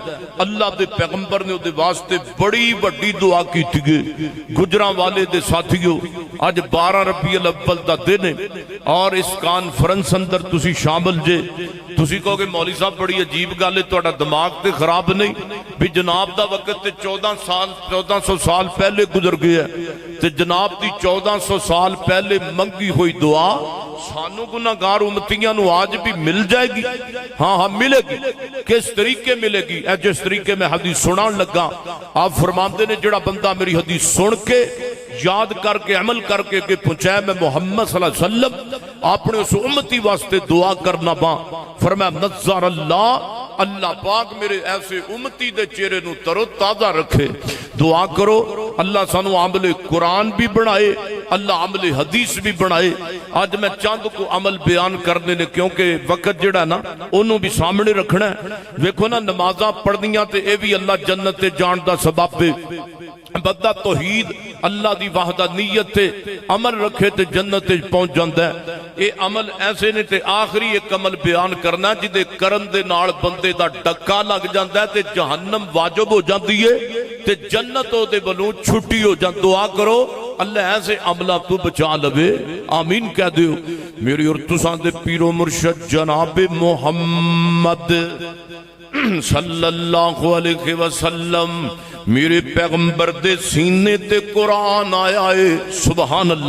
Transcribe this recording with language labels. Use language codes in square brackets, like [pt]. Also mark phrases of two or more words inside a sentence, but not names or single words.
[pa] اللہ دے پیغمبر نے دے واسطے بڑی بڑی دعا کیتی گئی۔ گجراں والے دے ساتھیو، آج 12 ربیع الاول دا دن ہے اور اس کانفرنس اندر تسی شامل جے۔ تسی کہو کہ مولوی صاحب بڑی عجیب گل ہے، تہاڈا دماغ تے خراب نہیں بھی جناب دا وقت تے 1400 سال پہلے گزر گیا ہے تے جناب دی 1400 سال پہلے منگی ہوئی دعا سانو گناہگار امتیاں نو آج بھی مل جائے گی؟ ہاں ملے گی۔ کس طریقے ملے گی؟ جس طریقے میں حدیث سنان لگا، آپ فرماندے نے جڑا بندہ میری حدیث سن کے یاد کر کے عمل کر کے کہ پہنچائے میں محمد [ar] صلی اللہ علیہ وسلم [pa] اپنے اس امتی واسطے دعا کرنا با، فرمایا نظر اللہ پاک میرے ایسے امتی دے چہرے نو ترو تازہ رکھے۔ دعا کرو اللہ سانو عمل قرآن بھی بنائے، اللہ عمل حدیث بھی بنائے۔ آج میں چاند کو عمل بیان کرنے لے کیونکہ وقت جڑا نا انہوں بھی سامنے رکھنا ہے۔ ویکھو نا نمازاں پڑھنیاں تے اے بھی اللہ جنت تے جان دا سبب ہے۔ بندہ توحید اللہ دی وحدانیت تے عمل رکھے تے جنت تے پہنچ جاندا ہے۔ اے عمل ایسے نے تے آخری ایک عمل بیان کرنا جدے کرن دے نال بندے دا ڈکا لگ جاندا ہے تے جہنم واجب ہو جاندی ہے تے جنت او دے بلوں چھٹی ہو جاندی۔ دعا کرو اللہ ایسے عملہ تو بچا لوے، آمین کہہ دیو۔ میری اور تساں دے پیر و مرشد جناب محمد [ar] صلی اللہ علیہ وسلم [pa] میرے پیغمبر دے سینے تے قرآن آیا ہے، [ar] سبحان اللہ۔